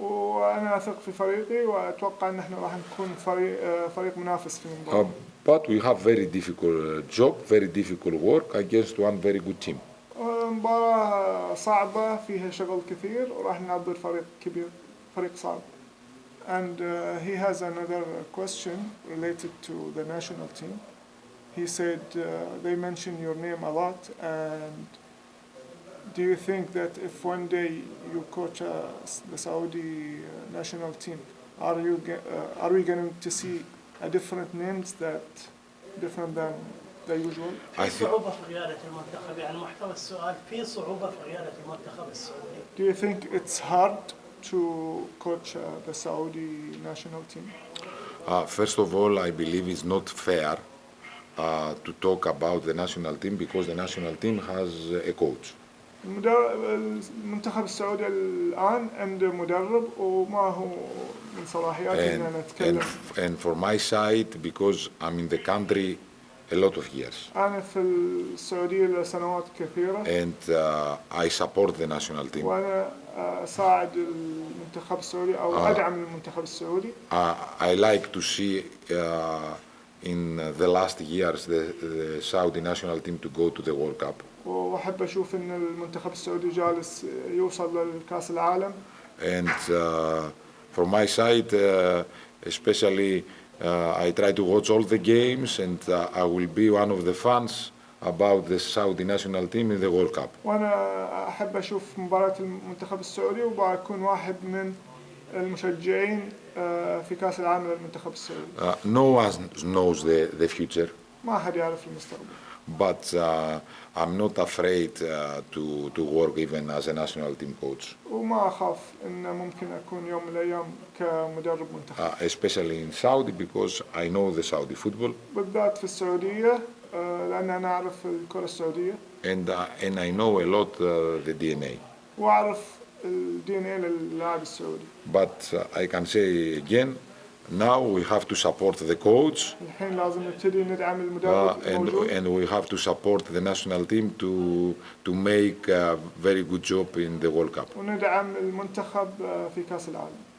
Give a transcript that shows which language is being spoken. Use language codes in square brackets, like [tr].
[ar] وأنا أثق في فريقي وأتوقع إن احنا راح نكون فريق منافس في المباراة. [en] But we have very difficult job, very difficult work against one very good team. [ar] مباراة صعبة فيها شغل كثير وراح نعبر فريق كبير، فريق صعب. [en] And he has another question related to the national team. He said they mention your name a lot, and do you think that if one day you coach the Saudi national team, are we going to see a different names that different than the usual? [ar] في صعوبة في قيادة المنتخب، يعني محتوى السؤال في صعوبة في قيادة المنتخب السعودي. [en] Do you think it's hard to coach the Saudi national team? First of all, I believe it's not fair to talk about the national team because the national team has a coach. [ar] المنتخب السعودي الآن عنده مدرب وما هو من صلاحياتي إن نتكلم. [en] And for my side, because I'm in the country a lot of years. [ar] أنا في السعودية لسنوات كثيرة. [en] And I support the national team. [ar] وأنا أساعد المنتخب السعودي أو أدعم المنتخب السعودي. [en] I like to see in the last years the Saudi national team to go to the World Cup. [ar] وأحب أشوف إن المنتخب السعودي جالس يوصل للكأس العالم. [en] And from my side, especially, I try to watch all the games, and I will be one of the fans about the Saudi national team in the World Cup. [ar] وأنا أحب أشوف مباراة المنتخب السعودي وبكون واحد من المشجعين في كأس العالم للمنتخب السعودي. [en] No one knows the future. [ar] ما حد يعرف المستقبل. [en] But I'm not afraid to work even as a national team coach. [ar] وما أخاف إن ممكن أكون يوم من الأيام كمدرب منتخب. [en] Especially in Saudi because I know the Saudi football. [ar] بالذات في السعودية لأن أنا أعرف الكرة السعودية. [en] And I know a lot the DNA. [ar] وأعرف الDNA للاعب السعودي. [en] But I can say again, now we have to support the coach. [ar] الحين لازم نبتدي ندعم المدرب الموجود. [en] And we have to support the national team to make a very good job in the World Cup. [ar] وندعم المنتخب في كأس العالم.